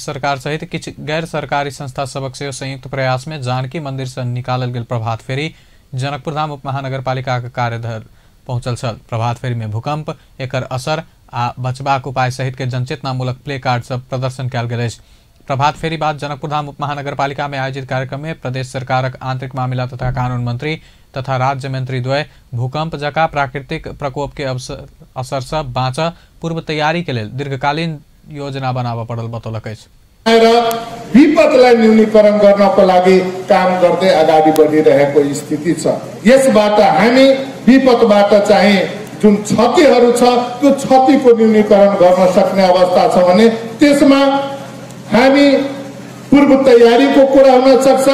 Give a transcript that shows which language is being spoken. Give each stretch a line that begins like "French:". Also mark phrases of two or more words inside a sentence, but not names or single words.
Maithili: सरकार सहित किछ गैर सरकारी संस्था सबक से संयुक्त प्रयास में जानकी मंदिर से निकालल गेल प्रभात फेरी जनकपुर धाम उप महानगरपालिका के कार्यधर पहुंचल छल। प्रभात फेरी में भूकंप, एकर असर आ बचबाक उपाय सहित के जनचेतनामूलक प्ले कार्ड सब प्रदर्शन कयल गेल। प्रभात फेरी बाद जनकपुर धाम उप महानगरपालिका में आयोजित कार्यक्रम में प्रदेश सरकारक आंतरिक मामला तथा कानून मंत्री तथा राज्य मंत्री द्वय भूकंप जका प्राकृतिक प्रकोप के असर से बाँच पूर्व तैयारी के लिए दीर्घकालीन योजना बनावा पड़ल बतौलक।
Nepali: विपदलाई न्यूनीकरण गर्नको लागि काम गर्दै अगाडि बढिरहेको स्थिति छ। यसबाट हामी विपदबाट चाहिँ जुन क्षतिहरू छ त्यो क्षतिको न्यूनीकरण गर्न सक्ने अवस्था छ भने त्यसमा हामी पूर्व तयारीको कुरा हुन सक्छ।